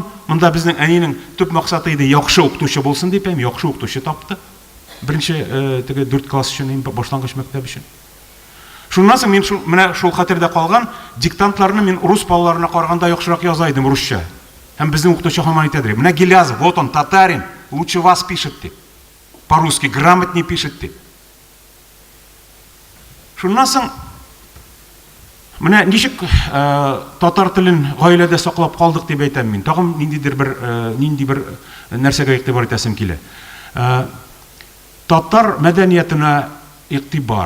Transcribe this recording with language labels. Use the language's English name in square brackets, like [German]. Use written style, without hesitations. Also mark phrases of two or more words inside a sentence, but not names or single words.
[Tatar] Монда безнең әнинең төп максаты иде яхшы укытучы булсын дип, яхшы укытучы тапты. Беренче теге 4 класс өчен, башлангыч мәктәп өчен. Шуннан соң мин менә шул хәтердә калган диктантларны мин рус балаларына караганда яхшырак яза идем русча. Һәм безнең укытучы һаман әйтәдер: "Менә Гилязов, [Russian] вот он татарин, лучше вас пишет", дип. По-русски грамотнее пишет дип. [Tatar] Шуннан соң менә ничек татар телен гаиләдә саклап калдык дип әйтәм мин. Тагын нинди бер нәрсәгә игътибар итәсем килә. Татар мәдәниятенә игътибар.